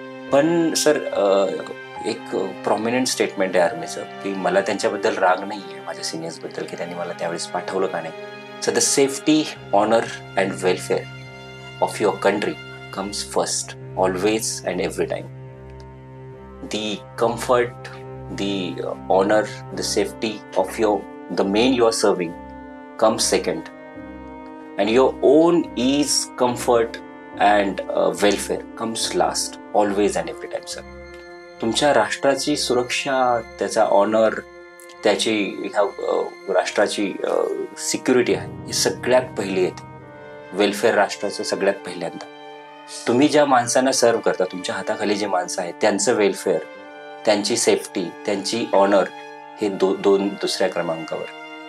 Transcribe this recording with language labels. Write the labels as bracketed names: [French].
[Marathi] पण सर एक prominent statement आहे आर्मीचं की मला त्यांच्याबद्दल राग नाही आहे, माझ्या सिनियर्सबद्दल, की त्यांनी मला त्यावेळेस पाठवलं का नाही. [English] So the safety, honour and welfare of your country comes first, always and every time. The comfort, the honour, the safety of the men you are serving comes second, and your own ease, comfort and welfare comes last, always and every time, sir. [Marathi] तुमच्या राष्ट्राची सुरक्षा, त्याचा honour, त्याची ह्या राष्ट्राची security आहे, ही सगळ्यात पहिली येते. वेलफेअर राष्ट्राचं सगळ्यात पहिल्यांदा. तुम्ही ज्या माणसांना सर्व्ह करता, तुमच्या हाताखाली जे माणसं आहेत त्यांचं वेलफेअर, त्यांची सेफ्टी, त्यांची ऑनर हे दोन दुसऱ्या क्रमांकावर.